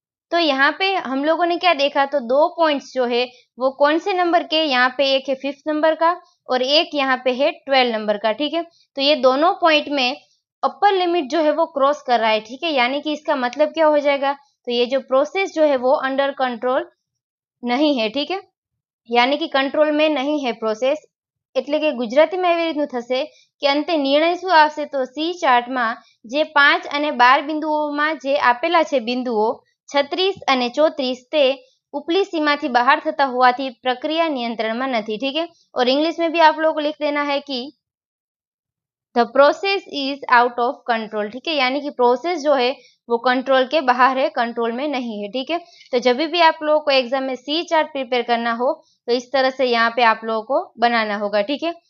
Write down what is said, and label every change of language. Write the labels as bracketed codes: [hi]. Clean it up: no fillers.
[hi] तो यहाँ पे हम लोगों ने क्या देखा, तो 2 पॉइंट्स जो है वो कौन से नंबर के, यहाँ पे एक है 5th नंबर का और एक यहाँ पे है 12 नंबर का, ठीक है। तो ये दोनों पॉइंट में अपर लिमिट जो है वो क्रॉस कर रहा है, ठीक है। यानी कि इसका मतलब क्या हो जाएगा, तो ये जो प्रोसेस जो है वो अंडर कंट्रोल नहीं है, ठीक है। यानी कि कंट्रोल में नहीं है प्रोसेस। [gu] એટલે કે ગુજરાતીમાં એવી રીતનું થશે કે અંતે નિર્ણય શું આવશે, તો સી ચાર્ટમાં જે 5 અને 12 બિંદુઓમાં જે આપેલા છે બિંદુઓ 36 અને 34 તે ઉપલી सीमाથી બહાર થતા હોવાથી પ્રક્રિયા નિયંત્રણમાં નથી, [hi] ठीक है। और इंग्लिश में भी आप लोगों को लिख देना है कि [en] the process is out of control, [hi] ठीक है। यानी कि प्रोसेस जो है वो कंट्रोल के बाहर है, कंट्रोल में नहीं है, ठीक है। तो जब भी आप लोगों को एग्जाम में सी चार्ट प्रिपेयर करना हो तो इस तरह से यहाँ पे आप लोगों को बनाना होगा, ठीक है।